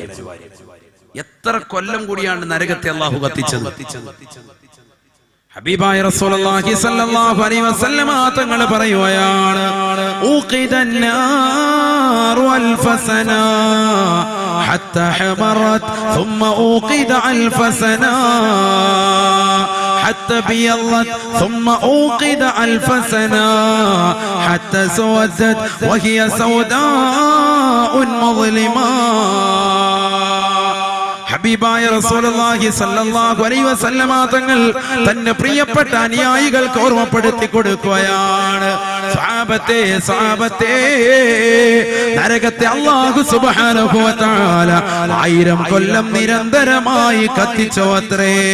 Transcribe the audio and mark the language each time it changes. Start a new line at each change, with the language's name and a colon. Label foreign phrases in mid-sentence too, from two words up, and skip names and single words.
Malayalam: എത്ര കൊല്ലം കൂടിയാണ് നരകത്തെ അല്ലാഹു കത്തിച്ചത്.
Arabic: ഹബീബായ رسول الله صلى الله عليه وسلم
Malayalam: തങ്ങൾ പറയുകയാണ്,
Arabic: أوقد النار ألف سنة حتى احمرت ثم أوقد ألف سنة حتى بيضت ثم أوقد ألف سنة حتى سودت وهي سوداء مظلمة.
Malayalam: ഹബീബായ
Arabic: رسول الله صلى الله عليه وسلم
Malayalam: തങ്ങൾ തന്റെ പ്രിയപ്പെട്ട അനുയായികൾക്ക് ഓർമ്മപ്പെടുത്തി കൊടുക്കുകയാണ്, സഹാബത്തെ സഹാബത്തെ, നരകത്തെ
Arabic: الله سبحانه وتعالى
Malayalam: 1000 കൊല്ലം നിരന്തരമായി കത്തിച്ചോത്രേ.